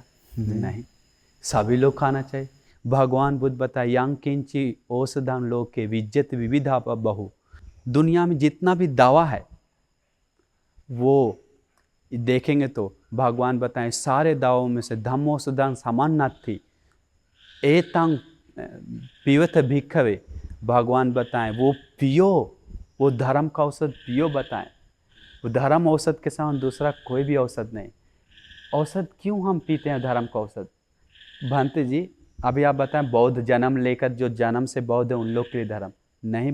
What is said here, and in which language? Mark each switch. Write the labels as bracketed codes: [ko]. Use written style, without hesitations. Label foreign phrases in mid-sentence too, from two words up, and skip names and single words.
[hi] नहीं, सभी लोग खाना चाहिए। भगवान बुद्ध बताए [pi] यांग किंची औषधम लोग के विज्जत विविधा बहु। [hi] दुनिया में जितना भी दावा है वो देखेंगे तो भगवान बताएं सारे दावों में से [pi] धम्मोषधं समान्नाथि एतंग पीवत भिक्खवे। [hi] भगवान बताएं वो पियो, वो धर्म का औषध पियो। बताएं वो धर्म औषध के समान दूसरा कोई भी औषध नहीं। औषध क्यों हम पीते हैं धर्म का औषध? भंते जी अभी आप बताएं बौद्ध जन्म लेकर जो जन्म से बौद्ध है उन लोग के लिए धर्म नहीं।